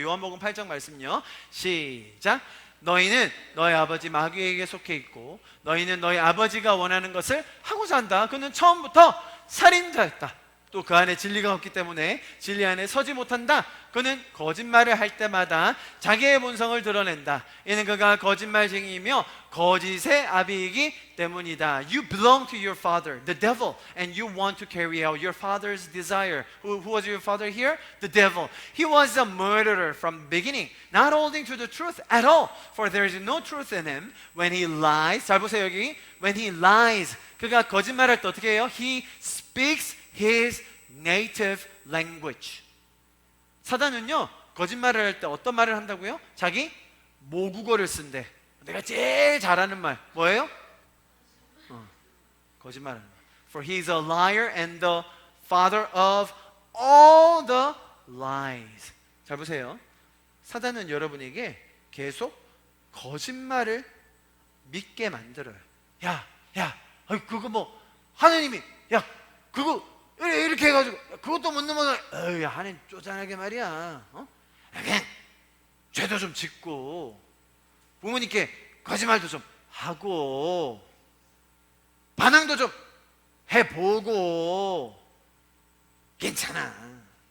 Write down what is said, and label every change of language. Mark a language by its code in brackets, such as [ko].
[ko] 요한복음 8장 말씀요. 시작. 너희는 너희 아버지 마귀에게 속해 있고 너희는 너희 아버지가 원하는 것을 하고자 한다. 그는 처음부터 살인자였다. 또 그 안에 진리가 없기 때문에 진리 안에 서지 못한다. 그는 거짓말을 할 때마다 자기의 본성을 드러낸다. 이는 그가 거짓말쟁이이며 거짓의 아비이기 때문이다. [en] You belong to your father, the devil, and you want to carry out your father's desire. Who was your father here? The devil. He was a murderer from the beginning, not holding to the truth at all, for there is no truth in him. When he lies, [ko] 잘 보세요 여기. When he lies, 그가 거짓말할 때 어떻게 해요? [en] He speaks his native language. [ko] 사단은요 거짓말을 할 때 어떤 말을 한다고요? 자기 모국어를 쓴대. 내가 제일 잘하는 말 뭐예요? 거짓말하는 말. [en] For he is a liar and the father of all the lies. [ko] 잘 보세요. 사단은 여러분에게 계속 거짓말을 믿게 만들어요. 야, 그거 뭐 하느님이 그거 이렇게 해가지고 그것도 못 넘어가. 하나님 쪼잔하게 말이야. 그냥 죄도 좀 짓고 부모님께 거짓말도 좀 하고 반항도 좀 해보고 괜찮아.